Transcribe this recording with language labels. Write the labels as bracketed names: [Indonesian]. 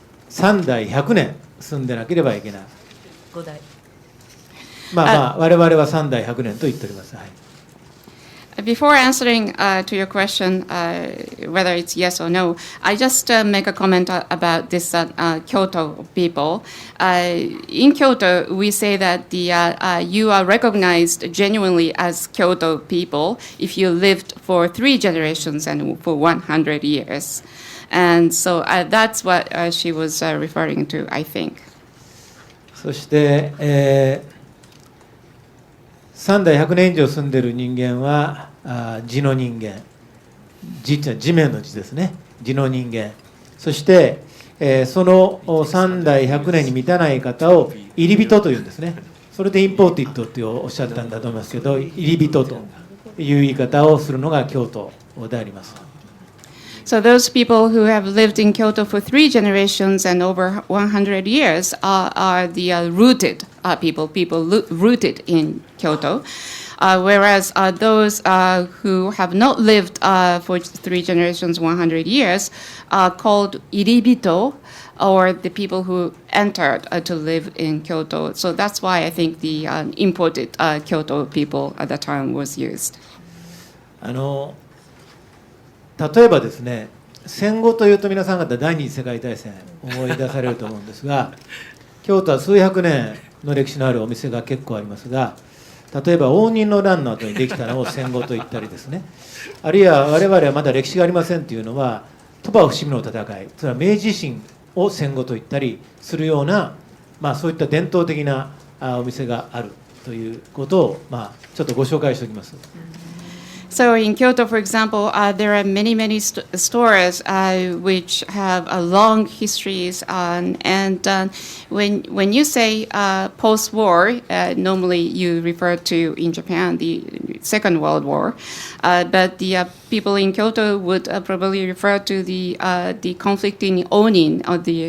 [Japanese] 3代100年住んでなければいけない。 5代。我々は3代100年と言っております。はい。 [English] Before answering to your question, whether it's yes or no, I just make a comment about this Kyoto people. In Kyoto, we say that you are recognized genuinely as Kyoto people if you lived for 3 generations and for 100 years. And so that's what she was referring to, I think. [Japanese] そして、3代100年以上住んでいる人間は地の人間、地って地面の地ですね、地の人間、そして、その3代100年に満たない方を入り人というんですね。それでインポーティッドっておっしゃったんだと思いますけど、入り人という言い方をするのが京都であります。 [English] So those people who have lived in Kyoto for 3 generations and over 100 years are the rooted people rooted in Kyoto, whereas those who have not lived for 3 generations, 100 years, are called iribito, or the people who entered to live in Kyoto. So that's why I think the imported Kyoto people at the time was used. [Japanese] 例えばですね、戦後というと皆さん方第二次世界大戦思い出されると思うんですが、京都は数百年の歴史のあるお店が結構ありますが、例えば応仁の乱の後にできたのを戦後と言ったりですね、あるいは我々はまだ歴史がありませんというのは鳥羽伏見の戦い、それは明治維新を戦後と言ったりするような、そういった伝統的なお店があるということを、ちょっとご紹介しておきます。 [English] So in Kyoto, for example, there are many stores which have long histories, and when you say post-war, normally you refer to in Japan the Second World War, but the people in Kyoto would probably refer to the conflict in Onin of